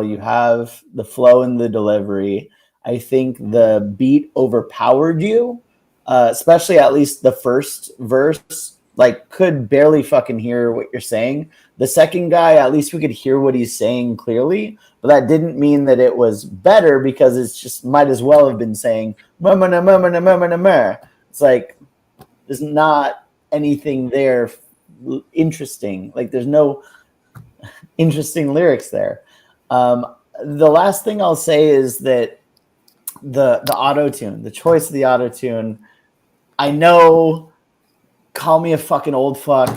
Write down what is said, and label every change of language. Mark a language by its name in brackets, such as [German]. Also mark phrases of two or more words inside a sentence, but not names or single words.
[English] You have the flow and the delivery. I think the beat overpowered you, especially at least the first verse. Like, could barely fucking hear what you're saying. The second guy, at least we could hear what he's saying clearly, but that didn't mean that it was better because it's just might as well have been saying mama na mama na mama na mer. It's like there's not anything there interesting. Like, there's no interesting lyrics there. The last thing I'll say is that the auto-tune, the choice of the auto-tune, I know, call me a fucking old fuck.